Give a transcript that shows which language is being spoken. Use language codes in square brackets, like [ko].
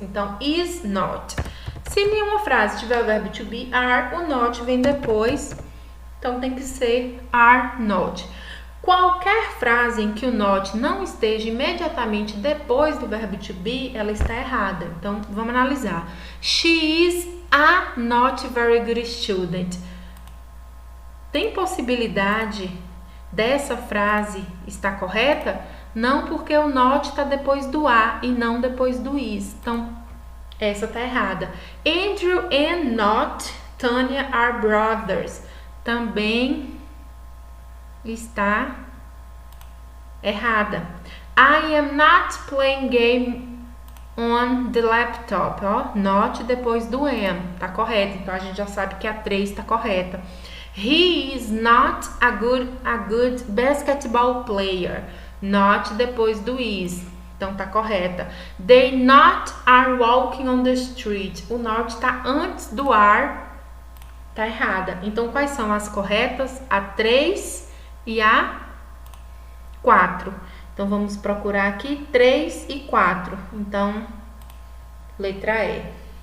[pt] Então, is not. Se nenhuma frase tiver o verbo to be are, o not vem depois. Então, tem que ser are not. Qualquer frase em que o not não esteja imediatamente depois do verbo to be, ela está errada. Então, vamos analisar. [en] She is a not very good student. [pt] Tem possibilidade dessa frase estar correta? Não, porque o not está depois do a e não depois do is. Então, essa está errada. [en] Andrew and not Tanya are brothers. [pt] Também está errada. [en] I am not playing game on the laptop. [pt] Ó, not depois do am. Tá correto. Então, a gente já sabe que a 3 está correta. [en] He is not a good basketball player. [pt] Not depois do is. Então, tá correta. [en] They not are walking on the street. [pt] O not tá antes do are. Tá errada. Então, quais são as corretas? A 3 e a 4. Então, vamos procurar aqui 3 e 4. Então, letra E.